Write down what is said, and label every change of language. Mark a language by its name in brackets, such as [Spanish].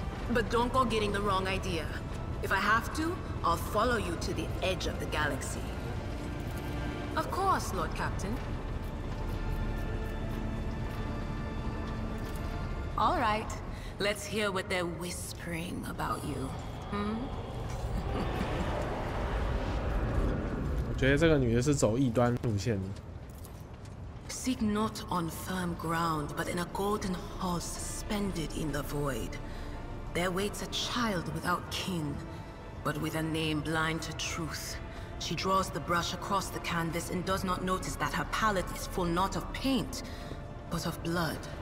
[English] But don't go getting the wrong idea. If I have to, I'll follow you to the edge of the galaxy. Of course, Lord Captain. All right. Let's hear what they're whispering about you. [Chinese] 我觉得这个女的是走异端路线的。 [English] Seek not on firm ground, but in a golden hall suspended in the void. There waits a child without kin, but with a name blind to truth. She draws the brush across the canvas and does not notice that her palette is full not of paint, but of blood.